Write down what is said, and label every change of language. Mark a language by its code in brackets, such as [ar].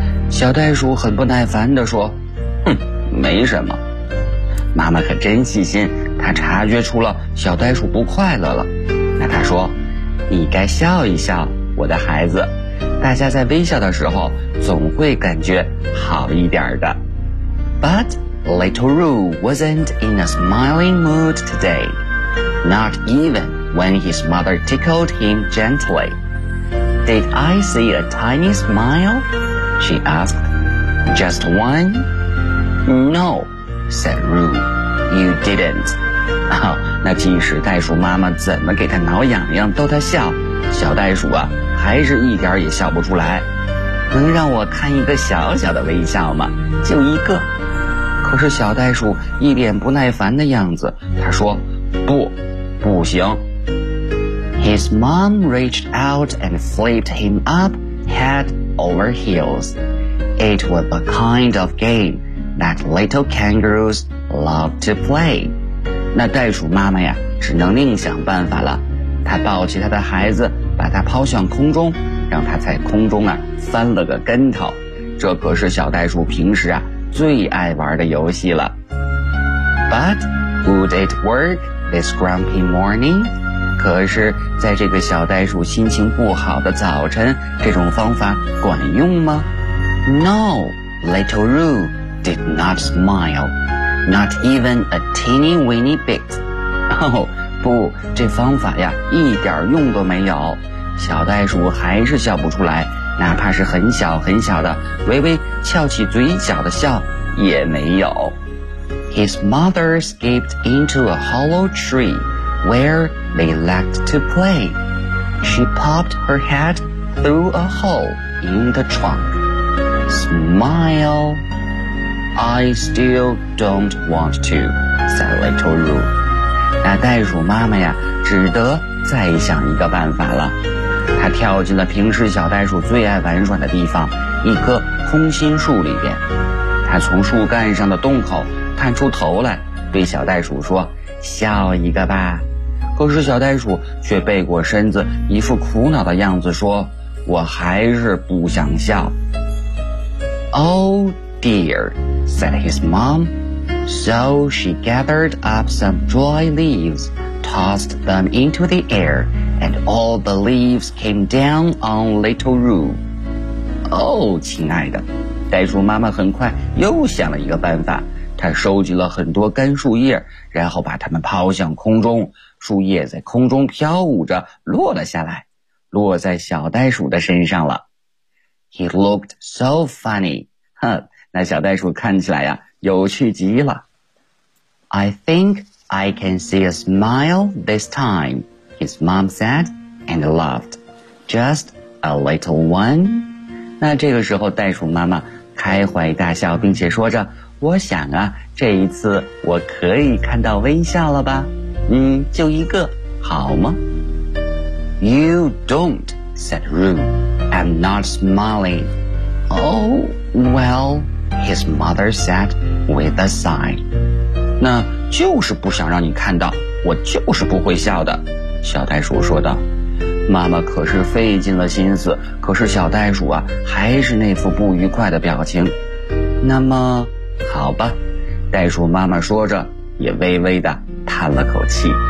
[zh] 小袋鼠很不耐烦地说，哼，没什么。妈妈可真细心，她察觉出了小袋鼠不快乐了。那她说，你该笑一笑，我的孩子。大家在微笑的时候，总会感觉好一点的。 [en] But... Little Roo wasn't in a smiling mood today, not even when his mother tickled him gently. Did I see a tiny smile? She asked. Just one? No, said Roo. You didn't. [zh] 那即使袋鼠妈妈怎么给他挠痒痒逗他笑，小袋鼠啊，还是一点也笑不出来。能让我看一个小小的微笑吗？就一个。可是小袋鼠一脸不耐烦的样子，他说，不，不行。 [en] His mom reached out and flipped him up head over heels. It was the kind of game that little kangaroos love to play. [zh] 那袋鼠妈妈呀，只能另想办法了。她抱起她的孩子，把他抛向空中，让他在空中啊，翻了个跟头。这可是小袋鼠平时啊，最爱玩的游戏了。 [en] But would it work this grumpy morning? [zh] 可是在这个小袋鼠心情不好的早晨，这种方法管用吗？ [en] No, little Roo did not smile. Not even a teeny weeny bit. [zh] 不，这方法呀一点用都没有。小袋鼠还是笑不出来。哪怕是很小很小的微微翘起嘴角的笑也没有。 [en] His mother skipped into a hollow tree where they liked to play. She popped her head through a hole in the trunk. Smile. I still don't want to, said little Roo. [zh] 那袋鼠妈妈呀只得再想一个办法了。他跳进了平时小袋鼠最爱玩耍的地方，一棵空心树里边。他从树干上的洞口探出头来，对小袋鼠说：“笑一个吧。” 可是小袋鼠却背过身子，一副苦恼的样子说，我还是不想笑。 [en] Oh dear, said his mom. So she gathered up some dry leaves, tossed them into the air, and all the leaves came down on little Roo. [zh] Oh, 亲爱的，袋鼠妈妈很快又想了一个办法，她收集了很多干树叶，然后把它们抛向空中，树叶在空中飘舞着落了下来，落在小袋鼠的身上了。 [en] He looked so funny. [zh] 哼，那小袋鼠看起来呀，有趣极了。 [en] I think I can see a smile this time, his mom said, and laughed. Just a little one. [zh] 那这个时候袋鼠妈妈开怀大笑，并且说着，我想啊，这一次我可以看到微笑了吧。嗯，就一个好吗？ You don't, said Roo. [en] I'm not smiling. Oh, well, his mother said with a sigh. [zh] 那就是不想让你看到，我就是不会笑的，小袋鼠说道。妈妈可是费尽了心思，可是小袋鼠啊，还是那副不愉快的表情。那么，好吧，袋鼠妈妈说着，也微微的叹了口气。